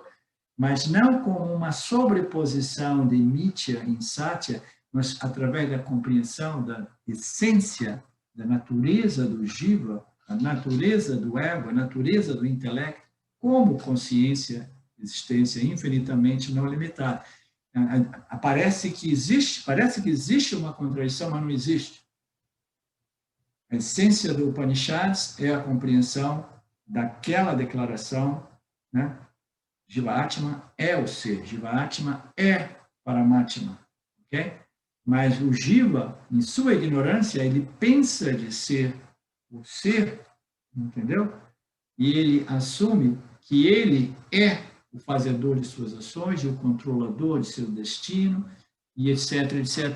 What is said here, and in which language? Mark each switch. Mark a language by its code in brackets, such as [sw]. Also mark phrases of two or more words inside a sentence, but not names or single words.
[pt] Mas não como uma sobreposição de Mitya em Satya, mas através da compreensão da essência, da natureza do jiva, a natureza do ego, a natureza do intelecto, como consciência, existência infinitamente não limitada. Parece que existe uma contradição, mas não existe. A essência do Upanishads é a compreensão daquela declaração, né? Jiva-Atma é o ser, Jiva-Atma é Paramatma, ok? Mas o Jiva, em sua ignorância, ele pensa de ser o ser, entendeu? E ele assume que ele é o fazedor de suas ações, e o controlador de seu destino, e etc, etc.